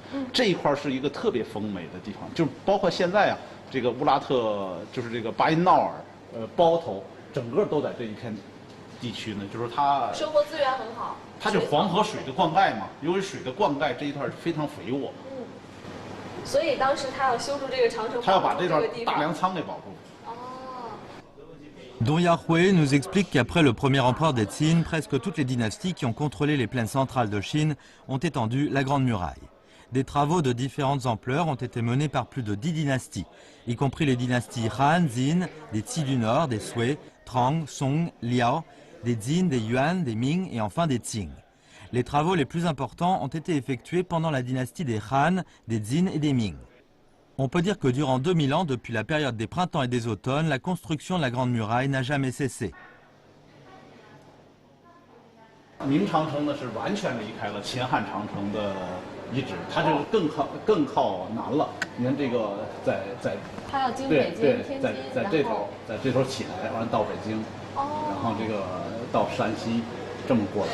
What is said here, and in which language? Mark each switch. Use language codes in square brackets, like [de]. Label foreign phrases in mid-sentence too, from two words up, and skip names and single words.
[zh] 这一块是一个特别丰美的地方，就包括现在啊，这个乌拉特就是这个巴音淖尔、包头，整个都在这一片地区呢，就是它生活资源很好。它就黄河水的灌溉嘛，由于水的灌溉这一段非常肥沃。所以当时他要修筑这个长城，他要把这段大粮仓给保护。 [fr] Don Yarhui nous explique qu'après le premier empereur des Qin, presque toutes les dynasties qui ont contrôlé les plaines centrales de Chine ont étendu la Grande Muraille. Des travaux de différentes ampleurs ont été menés par plus de 10 dynasties, y compris les dynasties Han, Jin, des Qi du Nord, des Sui, Trang, Song, Liao, des Jin, des Yuan, des Ming et enfin des Qing. Les travaux les plus importants ont été effectués pendant la dynastie des Han, des Jin et des Ming. On peut dire que durant 2000 ans, depuis la période des printemps et des automnes, la construction de la Grande Muraille n'a jamais cessé. [zh] 明长城呢是完全离开了秦汉长城的遗址，它就更靠南了。你看这个在它要经北京、天津，在这头起来，完了到北京，然后这个到山西，这么过来。